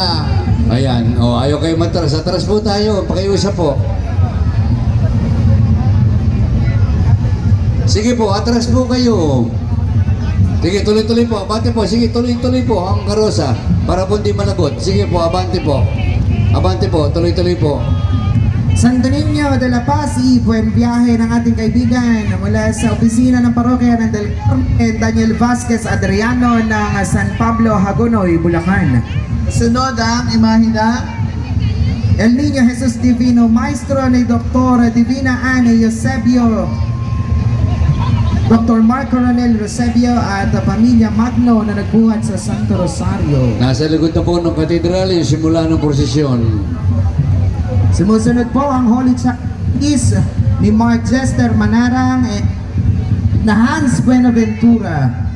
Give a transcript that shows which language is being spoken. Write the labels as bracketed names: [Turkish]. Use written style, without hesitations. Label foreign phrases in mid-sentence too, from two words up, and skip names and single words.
[Filipino] Ayan. O, ayaw kayo matras. Atras po tayo. Pakiusap po. Sige po, atras po kayo. Sige, tuloy-tuloy po. Abante po. Sige, tuloy-tuloy po ang karosa. Para po hindi managot. Sige po, abante po. Abante po, tuloy-tuloy po. Santo Niño de la Paz y buen viaje ng ating kaibigan mula sa opisina ng parokya ng Del Carmen, Daniel Vasquez Adriano ng San Pablo, Hagonoy, Bulacan. Sunod ang imahe na El Niño Jesus Divino, maestro ni Dr. Divina Anne Eusebio, Dr. Mark Coronel Eusebio at pamilya Magno na nagbuhat sa Santo Rosario. Nasa likod na po ng katedral yung simula ng prosesyon. Sumusunod po ang Holy Chapis ni Mark Jester Manarang na Hans Buenaventura.